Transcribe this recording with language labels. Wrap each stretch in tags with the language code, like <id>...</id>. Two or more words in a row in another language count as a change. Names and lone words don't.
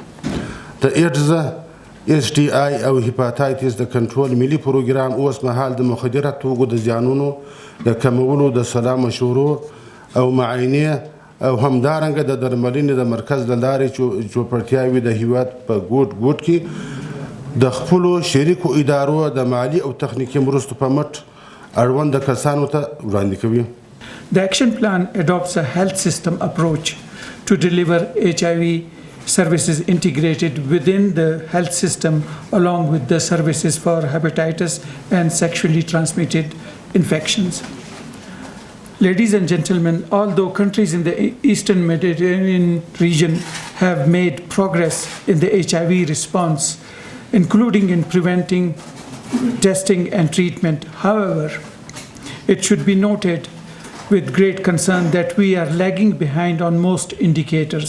<ps>د ایدز STI او هیپاتایتس د کنټرول ملي پروګرام اوس مهال د مخدره توکو د زیانونو د کمولو د سلا مشورو او معاینې او همدارنګه د درملنې د مرکز له لارې چوپړتیاوې د هیواد په ګوټ ګوټ کې د خپلو شریکو ادارو د مالي او تخنیکي مرستو په مټ اړوند کسانو ته وړاندې کوي.</ps> <en>The action plan adopts a health system approach to deliver HIV services integrated within the health system along with the services for hepatitis and sexually transmitted infections. Ladies and gentlemen, although countries in the Eastern Mediterranean region have made progress in the HIV response, including in preventing, testing and treatment, however, it should be noted with great concern that we are lagging behind on most indicators.</en>